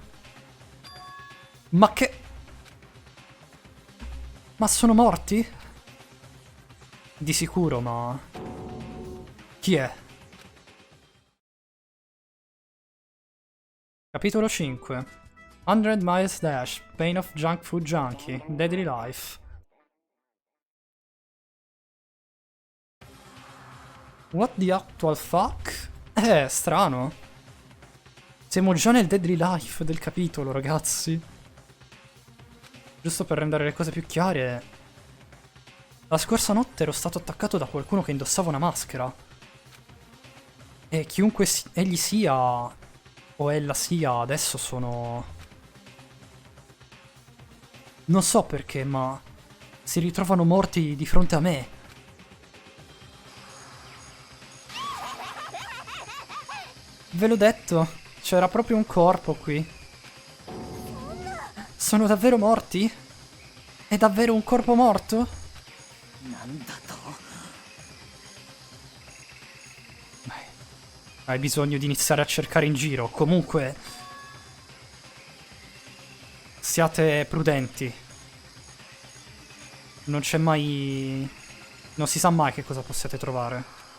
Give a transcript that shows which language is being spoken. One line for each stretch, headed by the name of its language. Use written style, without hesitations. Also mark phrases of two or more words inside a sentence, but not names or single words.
Italian: Ma che... Ma sono morti? Di sicuro, ma... Chi è? Capitolo 5. 100 Miles Dash, Pain of Junk Food Junkie, Deadly Life.
English: What the actual fuck?
Italian: Strano. Siamo già nel Deadly Life del capitolo, ragazzi. Giusto per rendere le cose più chiare. La scorsa notte ero stato attaccato da qualcuno che indossava una maschera. E chiunque egli sia, o ella sia, adesso sono... Non so perché, ma... si ritrovano morti di fronte a me. Ve l'ho detto, c'era proprio un corpo qui. Sono davvero morti? È davvero un corpo morto?
Japanese: なんだと。
Italian: Hai bisogno di iniziare a cercare in giro. Comunque... siate prudenti. Non c'è mai... non si sa mai che cosa possiate trovare.